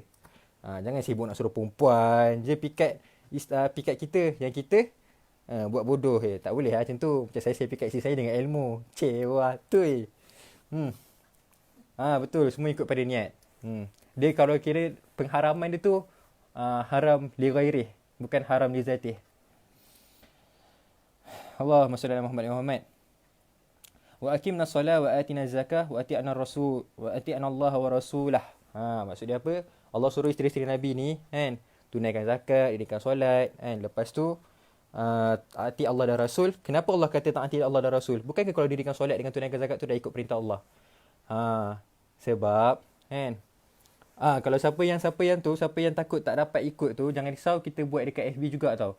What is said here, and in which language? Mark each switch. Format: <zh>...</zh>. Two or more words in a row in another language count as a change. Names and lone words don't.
<ms>Jangan sibuk nak suruh perempuan je pikat kita. Yang kita buat bodoh. Tak boleh lah macam tu. Macam saya pikat isteri saya dengan ilmu. Cewa tu. Betul, semua ikut pada niat. Dia kalau kira pengharaman dia tu</ms> <ar>حرام لغيره,</ar> <ms>bukan</ms> <ar>حرام لذاته. اللهم صل على محمد. وأقمنا الصلاة وآتينا الزكاة وأطعنا الرسول وأطعنا الله ورسوله.</ar> <ms>Maksud dia apa? Allah suruh isteri-isteri Nabi ni kan tunaikan zakat, dirikan solat kan. Lepas tu ati Allah dan Rasul. Kenapa Allah kata taati Allah dan Rasul? Bukankah kalau dirikan solat dengan tunaikan zakat tu dah ikut perintah Allah? Sebab kan kalau siapa yang takut tak dapat ikut tu, jangan risau, kita buat dekat FB juga tau.</ms>